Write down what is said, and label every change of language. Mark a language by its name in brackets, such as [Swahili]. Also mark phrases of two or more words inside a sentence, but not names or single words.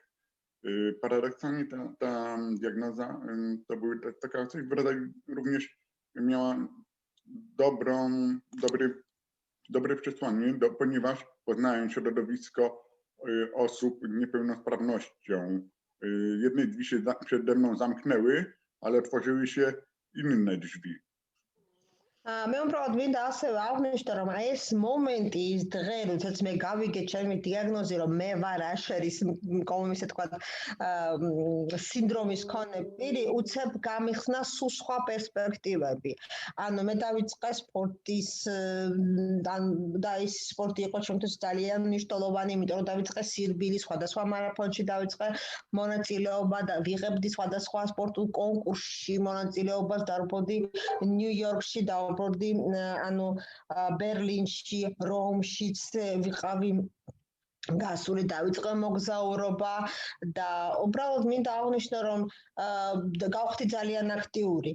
[Polish] Paradoksalnie ta diagnoza to była taka coś w rodzaju, również miała dobre przesłanie, ponieważ poznałem środowisko osób z niepełnosprawnością. Jedne drzwi się przede mną zamknęły, ale otworzyły się inne drzwi. [Georgian] მე უბრალოდ მინდა ასევე აღნიშნო, რომ აი ეს მომენტი, ის დღე, როდესაც მე გავიგე ჩემი დიაგნოზი, რომ მე ვარ აშერის, ისე თქვა, სინდრომის მქონე პირი, უცებ გამიხსნა სულ სხვა პერსპექტივები. ანუ მე დავიწყე სპორტის და ის სპორტი იყო ჩემთვის ძალიან მნიშვნელოვანი, იმიტომ რომ დავიწყე სირბილი, სხვადასხვა მარათონში დავიწყე მონაწილეობა და ვიღებდი სხვადასხვა სპორტულ კონკურსში მონაწილეობას, დავბრუნდი ნიუ-იორკში და ანუ ბერლინში, რომშიც ვიყავი გასული, დავიწყე მოგზაურობა და უბრალოდ მინდა აღნიშნო, რომ გავხდი ძალიან აქტიური.